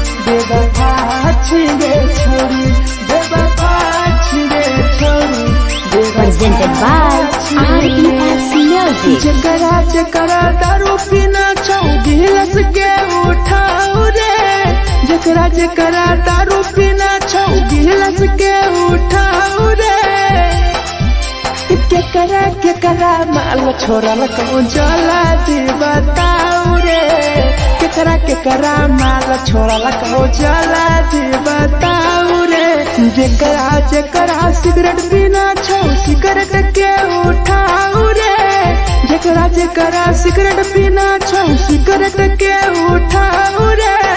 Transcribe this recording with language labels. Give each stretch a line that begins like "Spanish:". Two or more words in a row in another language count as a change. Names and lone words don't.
Maithili: बेवफा छिगे छोड़ी बेवफा छिगे छोड़ी
English: Presented by RES Music.
Maithili: जकरा जकरा दारू पीना छौ गिलास के उठाओ रे जकरा जकरा दारू पीना छौ गिलास के उठाओ रे केकरा माल छोड़ल कहूँ जला दी बताओ रे केकरा माल छोड़ल कहूँ जला दी बताओ रे जकरा सिगरेट पीना छौ सिगरेट के उठाओ रे जकरा सिगरेट पीना छौ सिगरेट के उठाओ रे